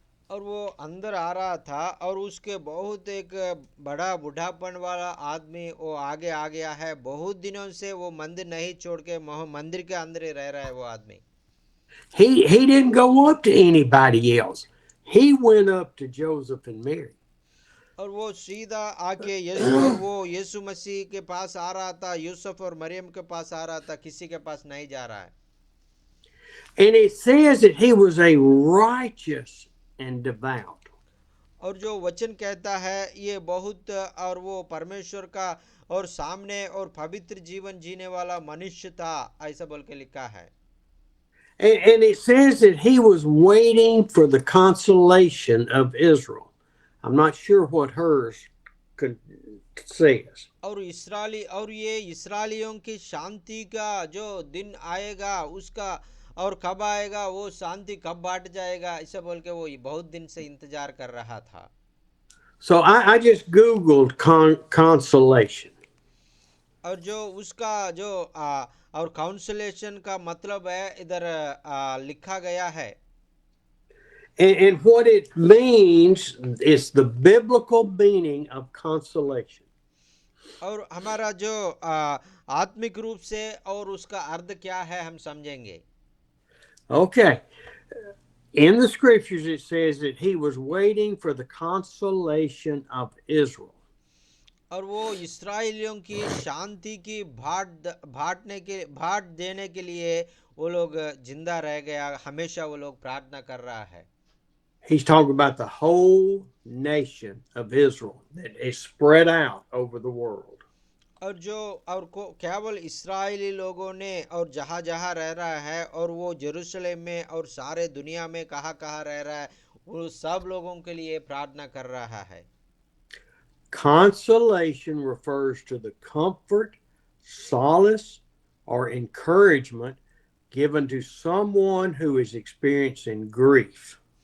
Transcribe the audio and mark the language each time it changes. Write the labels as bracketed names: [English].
[Hindi] और वो अंदर आ रहा था और उसके बहुत एक बड़ा बूढ़ापन वाला आदमी वो आगे आ गया है। बहुत दिनों से वो मंदिर नहीं छोड़ के मंदिर के अंदर ही रह रहा है वो आदमी। [English] He didn't go up to anybody else. He went up to Joseph and Mary. [Hindi] और वो सीधा आके यीशु मसीह के पास आ रहा था, यूसुफ और मरियम के पास आ रहा था, किसी के पास नहीं जा रहा है। [English] And it says that he was a righteous and devout. [Hindi] और जो वचन कहता है ये बहुत और वो परमेश्वर का और सामने और पवित्र जीवन जीने वाला मनुष्य था, ऐसा बोल के लिखा है। [English] And it says that he was waiting for the consolation of Israel. I'm not sure what hers says. [Hindi] और ये इस्राएलियों की शांति का जो दिन आएगा उसका और कब आएगा, वो शांति कब बांट जाएगा, ऐसा बोल के वो बहुत दिन से इंतजार कर रहा था। [English] So I just Googled consolation. [Hindi] और जो उसका जो और काउंसलेशन का मतलब है इधर लिखा गया है। [English] And what it means is the biblical meaning of consolation. [Hindi] और हमारा जो आत्मिक रूप से और उसका अर्थ क्या है हम समझेंगे। [English] Okay. In the scriptures it says that he was waiting for the consolation of Israel. [Hindi] और वो इस्राएलियों की शांति की भाट देने के लिए वो लोग जिंदा रह गया, हमेशा वो लोग प्रार्थना कर रहा है। [English] He's talking about the whole nation of Israel that is spread out over the world. [Hindi] और केवल इस्राएली लोगों ने और जहाँ जहाँ रह रहा है और वो जेरूशलेम में और सारे दुनिया में कहाँ कहाँ रह रहा है, वो सब लोगों के लिए प्रार्थना कर रहा है। [English] Consolation refers to the comfort, solace, or encouragement given to someone who is experiencing grief.